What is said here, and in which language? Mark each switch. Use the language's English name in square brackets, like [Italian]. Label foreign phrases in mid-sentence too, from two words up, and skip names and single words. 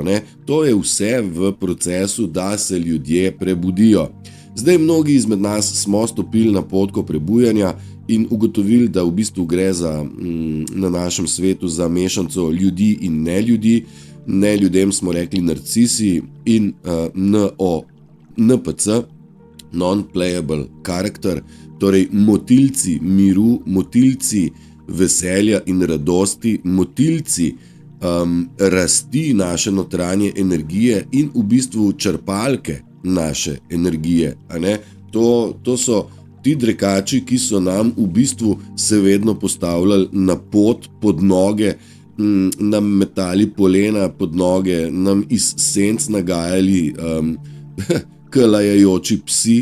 [Slovenian] To je vse v procesu, da se ljudje prebudijo. Zdaj, mnogi izmed nas smo stopili na potko prebujanja in ugotovili, da v bistvu gre na našem svetu za mešanco ljudi in ne ljudi. Ne ljudem smo rekli narcisi in NPC, [English] non-playable character, [Slovenian] torej motilci miru, motilci veselja in radosti, motilci rasti naše notranje energije in v bistvu črpalke naše energije. To so ti drekači, ki so nam v bistvu se vedno postavljali na pot, pod noge, nam metali polena pod noge, nam iz senc nagajali kalajajoči psi.